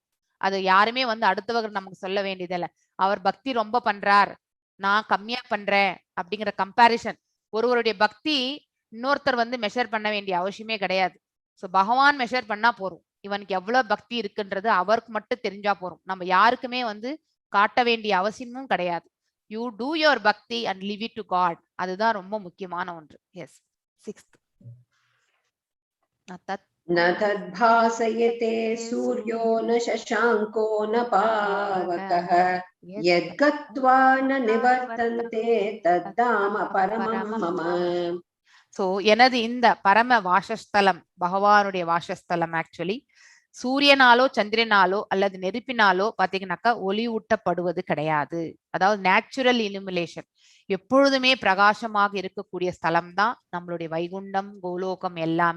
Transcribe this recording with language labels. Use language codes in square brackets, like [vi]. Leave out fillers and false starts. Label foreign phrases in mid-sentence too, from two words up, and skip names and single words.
[ta] அது யாருமே வந்து அடுத்தவர்கள் நமக்கு சொல்ல வேண்டியதில்லை. அவர் பக்தி ரொம்ப பண்றார், நான் கம்மியா பண்றேன் அப்படிங்கிற கம்பாரிசன் ஒருவருடைய பக்தி இன்னொருத்தர் வந்து மெஷர் பண்ண வேண்டிய அவசியமே கிடையாது. சோ பகவான் மெஷர் பண்ணா போறோம். இவனுக்கு எவ்வளவு பக்தி இருக்குன்றது அவருக்கு மட்டும் தெரிஞ்சா போறோம். நம்ம யாருக்குமே வந்து காட்ட வேண்டிய அவசியமும் கிடையாது. [en] You do your bhakti and live it to God. [ta] அதுதான் ரொம்ப முக்கியமான ஒன்று. எஸ், 6th. [sa] न तद्भासयते सूर्यो न शशाङ्को न पावकः यद्गत्वा न निवर्तन्ते तद्धाम परमं मम. [ta] சோ எனது இந்த பரம வாசஸ்தலம் பகவானுடைய வாசஸ்தலம் ஆக்சுவலி சூரியனாலோ சந்திரனாலோ அல்லது நெருப்பினாலோ பாத்தீங்கன்னாக்கா ஒளி ஊட்டப்படுவது கிடையாது. அதாவது [en] natural illumination, [ta] எப்பொழுதுமே பிரகாசமாக இருக்கக்கூடிய ஸ்தலம் தான் நம்மளுடைய வைகுண்டம், கோலோகம் எல்லாமே.